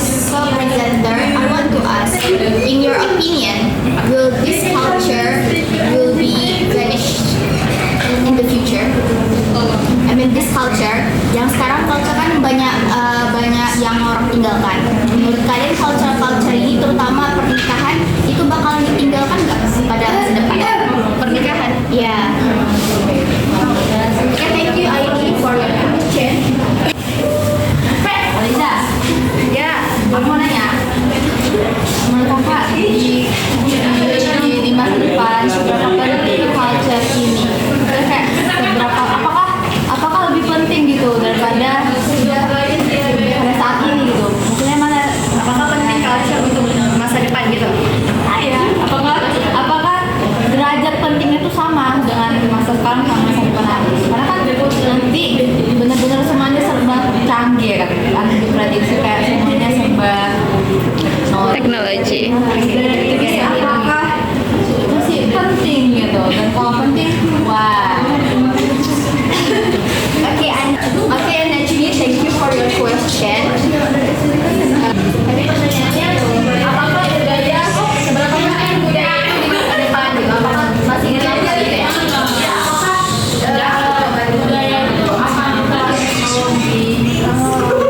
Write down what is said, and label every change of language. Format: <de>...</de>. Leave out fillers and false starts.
<en>So, presenter, I want to ask, in your opinion, will this culture will be vanished in the future? I mean, this culture,</en> <id>yang sekarang culture kan banyak yang orang tinggalkan. Menurut kalian culture ini, terutama pernikahan, itu bakal ditinggalkan nggak pada masa depan? Pernikahan? Ya.</id> <en>Okay, thank you Aini for your question.</en> <id>Liza, ya, aku mau nanya. Menurut kakak di masa depan seberapa penting culture ini? Kayak apakah lebih penting gitu daripada pada saat ini gitu? Maksudnya mana? Apakah penting culture untuk masa depan gitu? Ya. Apakah derajat pentingnya itu sama dengan masa sekarang sama masa depan nanti? Karena kan nanti benar-benar semuanya serba canggih kan? Ada diprediksi kayak semuanya serba teknologi. Jadi apakah masih penting gitu? Dan kalau penting, wah.</id> <en>Okay, and actually thank you for your question.</en> <id>Tapi pertanyaannya, apakah budaya seberapa penting budaya itu di masa depan gitu? Apakah masih relevant gitu ya? Apakah budaya itu akan teknologi? Apakah</id>